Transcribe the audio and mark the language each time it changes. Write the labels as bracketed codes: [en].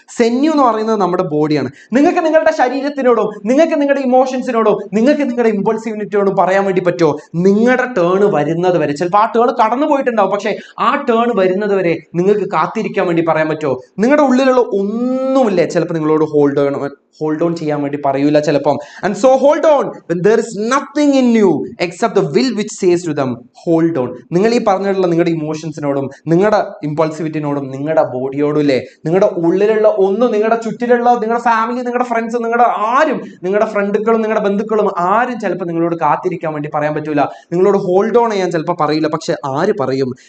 [ml] സെന്യു എന്ന് പറയുന്നത് നമ്മുടെ ബോഡിയാണ്. നിങ്ങൾക്ക് നിങ്ങളുടെ ശരീരത്തിനോടും നിങ്ങൾക്ക് നിങ്ങളുടെ ഇമോഷൻസിനോടും നിങ്ങൾക്ക് നിങ്ങളുടെ ഇമ്പൾസിവിറ്റിയോടും പറയാൻ വേണ്ടി പറ്റുമോ? നിങ്ങളുടെ ടേൺ വരുന്നത് വരെ, ചിലപ്പോൾ ആ ടേൺ കടന്നു പോയിട്ടുണ്ടാവും, പക്ഷേ ആ ടേൺ വരുന്നത് വരെ നിങ്ങൾക്ക് കാത്തിരിക്കാൻ വേണ്ടി പറയാൻ പറ്റുമോ? നിങ്ങളുടെ ഉള്ളിലുള്ള ഒന്നുമില്ലേ ചിലപ്പോൾ നിങ്ങളോട് ഹോൾഡ് ഓൺ ചെയ്യാൻ വേണ്ടി പറയൂല ചിലപ്പം. [en] And so hold on when there is nothing in you except the will which says to them hold on. [ml] നിങ്ങൾ ഈ പറഞ്ഞിട്ടുള്ള നിങ്ങളുടെ ഇമോഷൻസിനോടും നിങ്ങളുടെ ഇമ്പൾസിവിറ്റിനോടും നിങ്ങളുടെ ബോഡിയോടും ഇല്ലേ, നിങ്ങളുടെ ഉള്ളിലുള്ള ഒന്നും, നിങ്ങളുടെ ചുറ്റിലുള്ള നിങ്ങളുടെ ഫാമിലി, നിങ്ങളുടെ ഫ്രണ്ട്സ്, നിങ്ങളുടെ ഫ്രണ്ടുക്കളും നിങ്ങളുടെ ബന്ധുക്കളും ആരും ചിലപ്പോൾ നിങ്ങളോട് കാത്തിരിക്കാൻ വേണ്ടി പറയാൻ പറ്റൂല, നിങ്ങളോട് ഹോൾഡ് ഓൺ ചെയ്യാൻ ചിലപ്പോൾ പറയില്ല. പക്ഷെ ആര് പറയും?